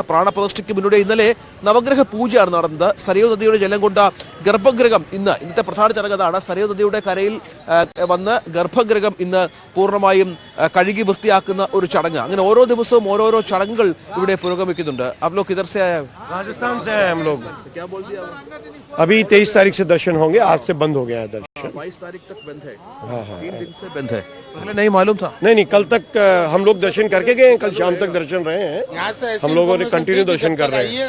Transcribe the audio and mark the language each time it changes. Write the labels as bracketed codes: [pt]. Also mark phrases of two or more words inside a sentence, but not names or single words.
[ml] പ്രാണപ്രതിഷ്ഠയ്ക്ക് മുന്നോടി ഇന്നലെ നവഗ്രഹ പൂജയാണ് നടന്നത്. സരയൂ നദിയുടെ ജലം കൊണ്ട ഗർഭഗൃഹം ഇന്നത്തെ പ്രധാന ചടങ്ങതാണ്. സരയൂ നദിയുടെ കരയിൽ വന്ന് ഗർഭഗൃഹം ഇന്ന് പൂർണ്ണമായും കഴുകി വൃത്തിയാക്കുന്ന ഒരു ചടങ്ങ്. അങ്ങനെ ഓരോ ദിവസവും ഓരോരോ ചടങ്ങുകൾ ഇവിടെ പുരോഗമിക്കുന്നുണ്ട്. [hi] आप लोग किधर से आए हैं? राजस्थान से हैं हम लोग। क्या बोल दिया? अभी 23 तारीख से दर्शन होंगे, आज से बंद हो गया है दर्शन। 22 तारीख तक बंद है। 3 दिन से बंद है। पहले नहीं मालूम था? नहीं, कल तक हम लोग दर्शन करके गए हैं, कल शाम तक दर्शन रहे हैं। यहाँ से हम लोगों ने कंटिन्यू दर्शन कर रहे हैं।